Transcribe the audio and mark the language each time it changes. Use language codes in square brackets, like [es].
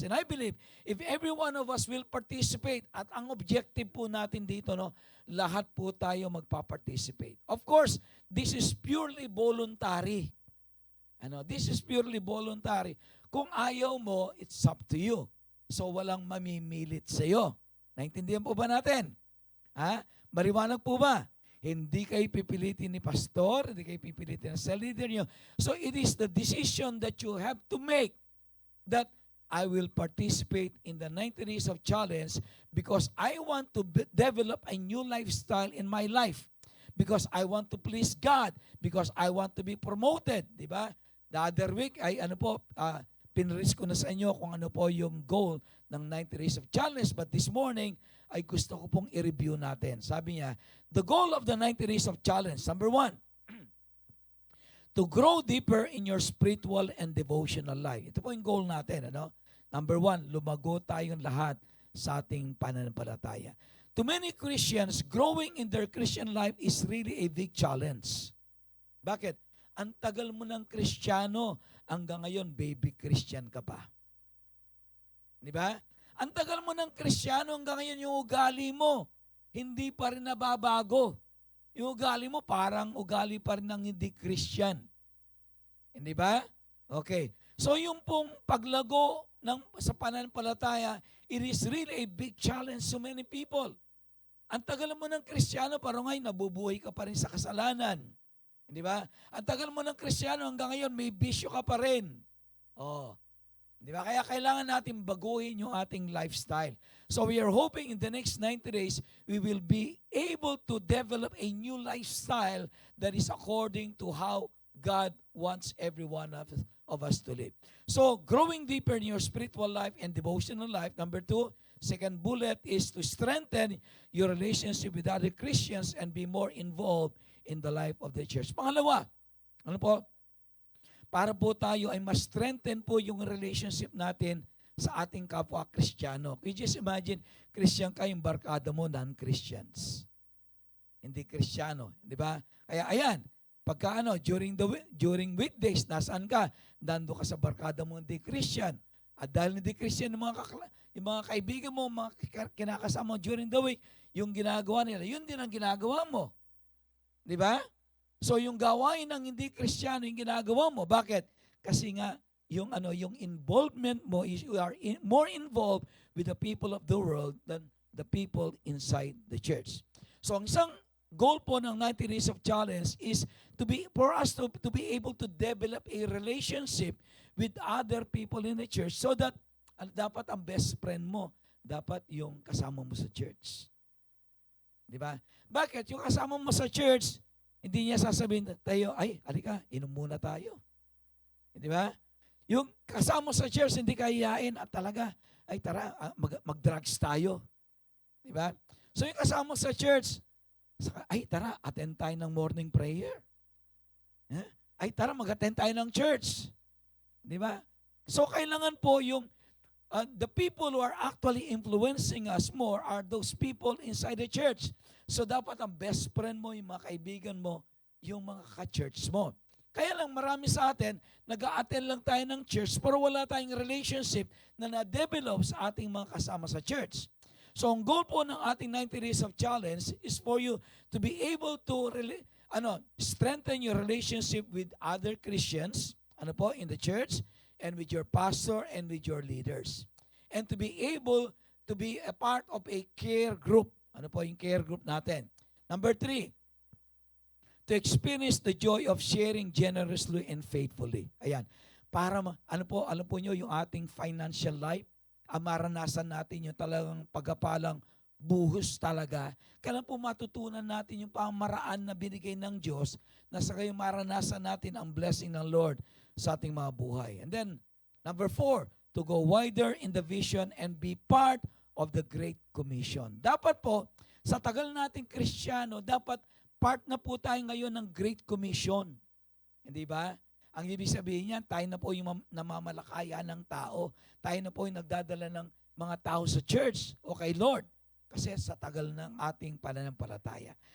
[en] And I believe if every one of us will participate, [tl] at ang objective po natin dito, lahat po tayo magpa-participate. [en] Of course, this is purely voluntary. This is purely voluntary. [tl] Kung ayaw mo, [en] it's up to you. [tl] So walang mamimilit sa iyo. Naintindihan po ba natin? Maliwanag po ba? Hindi kayo pipilitin ni pastor, hindi kayo pipilitin ng cell leader niyo. [en] So it is the decision that you have to make that I will participate in the 90 days of challenge because I want to develop a new lifestyle in my life. Because I want to please God. Because I want to be promoted. [tl] Diba? The other week, pinrelease ko na sa inyo kung ano po yung goal ng 90 days of challenge. [en] But this morning, [tl] ay gusto ko pong i-review natin. Sabi niya, [en] the goal of the 90 days of challenge, number 1, to grow deeper in your spiritual and devotional life. [tl] Ito po yung goal natin. Number 1, lumago tayong lahat sa ating pananampalataya. [en] To many Christians, growing in their Christian life is really a big challenge. [tl] Bakit? Ang tagal mo ng Kristiyano, hanggang ngayon, baby Christian ka pa. Di ba? Ang tagal mo ng Kristiyano, hanggang ngayon yung ugali mo, hindi pa rin nababago. Yung ugali mo, parang ugali pa rin ng hindi Christian. Hindi ba? Okay. [en] So [tl] yung pong paglago sa pananampalataya, [en] it is really a big challenge to many people. [tl] Ang tagal mo ng Kristiyano, parang ngayon, nabubuhay ka pa rin sa kasalanan. Hindi ba? Ang tagal mo ng Kristiyano, hanggang ngayon, may bisyo ka pa rin. Di ba? Kaya kailangan natin baguhin yung ating lifestyle. [en] So we are hoping in the next 90 days, we will be able to develop a new lifestyle that is according to how God wants every one of us to live. So growing deeper in your spiritual life and devotional life. Number 2, second bullet is to strengthen your relationship with other Christians and be more involved in the life of the church. [tl] Pangalawa, para po tayo ay mas strengthen po yung relationship natin sa ating kapwa Kristiyano. [en] You just imagine, Christian ka, [tl] yung barkada mo, [en] non-Christians. [tl] Hindi Kristiyano, di ba? Kaya ayan, pagka [en] during weekdays, [tl] nasaan ka? Dando ka sa barkada mo, hindi Christian. At dahil hindi Christian, yung mga kaibigan mo, mga kinakasama mo [en] during the week, [tl] yung ginagawa nila, yun din ang ginagawa mo. Di ba? So yung gawain ng hindi Kristiyano yung ginagawa mo. Bakit? Kasi nga yung involvement mo [en] is you are more involved with the people of the world than the people inside the church. So [tl] ang isang goal po ng [en] 90 days of challenge is for us to be able to develop a relationship with other people in the church so that [tl] dapat ang best friend mo dapat yung kasama mo sa church. Di ba? Bakit? Yung kasama mo sa church, hindi niya sasabihin tayo, ay, halika, inom muna tayo. Di ba? Yung kasama sa church, hindi ka hiyain at talaga, ay tara, mag-drugs tayo. Di ba? So yung kasama sa church, ay tara, attend tayo ng morning prayer. Ay tara, mag-attend tayo ng church. Di ba? So kailangan po yung [en] the people who are actually influencing us more are those people inside the church. [tl] So dapat ang best friend mo, yung mga kaibigan mo, yung mga ka-church mo. Kaya lang marami sa atin, nag-a-attend lang tayo ng church pero wala tayong relationship na na-develop sa ating mga kasama sa church. [en] So [tl] ang goal po ng ating [en] 90 Days of Challenge is for you to be able to strengthen your relationship with other Christians in the church and with your pastor and with your leaders. And to be able to be a part of a care group. [tl] Ano po yung care group natin? [en] Number 3, to experience the joy of sharing generously and faithfully. [tl] Ayan. Para, alam po nyo, yung ating financial life, maranasan natin yung talagang pagkapalang buhos talaga. Kailan po matutunan natin yung pamaraan na binigay ng Diyos na sa kayo maranasan natin ang blessing ng Lord sa ating mga buhay. [en] And then, number 4, to go wider in the vision and be part of the Great Commission. [tl] Dapat po, sa tagal nating Kristiyano, dapat part na po tayo ngayon ng Great Commission. Hindi ba? Ang ibig sabihin niyan, tayo na po yung namamalakaya ng tao. Tayo na po yung nagdadala ng mga tao sa church o kay Lord. Kasi sa tagal ng ating pananampalataya.